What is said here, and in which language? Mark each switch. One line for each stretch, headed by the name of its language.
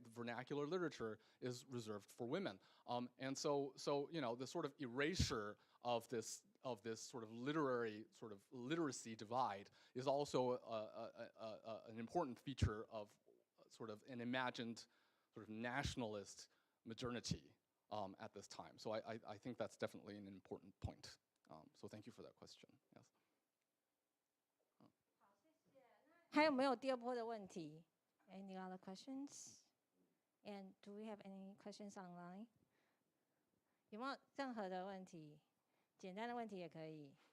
English: The vernacular literature is reserved for women. And so the sort of erasure of this sort of literacy divide is also an important feature of sort of an imagined sort of nationalist modernity at this time. So I think that's definitely an important point. So thank you for that question. Yes.
Chinese: 还有没有第二波的问题 ？
English: Any other questions? And do we have any questions online?
Chinese: 有没有任何的问题？简单的问题也可以。